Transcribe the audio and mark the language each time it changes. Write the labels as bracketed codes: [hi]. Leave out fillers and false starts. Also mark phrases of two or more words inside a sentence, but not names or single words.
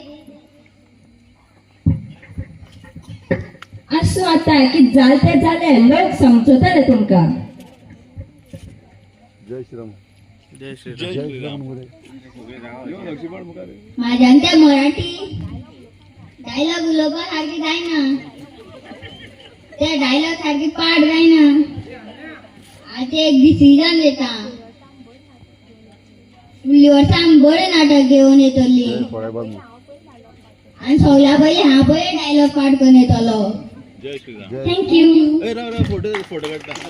[kok] असं आता की जालते जाले लोक समजवताले तुमका. जय श्रीराम. जय श्री जय श्रीराम. माझ्या त्या मराठी डायलॉग उलोबा सारखी जायना. त्या डायलॉग सारखी पाठ जायना. आता एक डिसिजन घेता. फुडली वर्सां बरे नाटक घेऊन येतली. आणि सगळ्या पहिले हा पहिले डायलॉग पाठ करून येतलो. जय श्रीराम थँक्यू. ए राव फोटो काढता